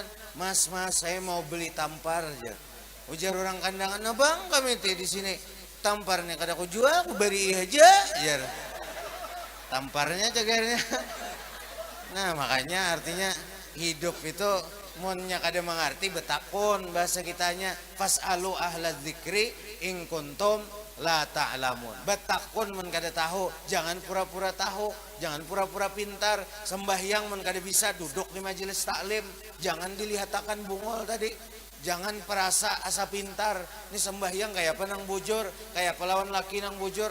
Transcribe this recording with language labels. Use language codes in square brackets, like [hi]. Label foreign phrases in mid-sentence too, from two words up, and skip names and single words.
[id] Mas saya mau beli tampar aja. [bjn] Ujar orang kandangan, nah bang kami di sini tamparnya kada aku jual, aku beri aja. Jar. Tamparnya cagarnya. Nah makanya artinya hidup itu munnya kada mengerti betakun bahasa kitanya [ar] فاسألوا أهل الذكر إن كنتم لا تعلمون. [bjn] Betakun mun kada tahu, jangan pura-pura tahu, jangan pura-pura pintar. Sembahyang mun kada bisa duduk di majelis taklim, jangan dilihat akan Bungol tadi. Jangan perasa asa pintar. Ini sembahyang kayak apa nang bujur, kayak pelawan laki nang bujur.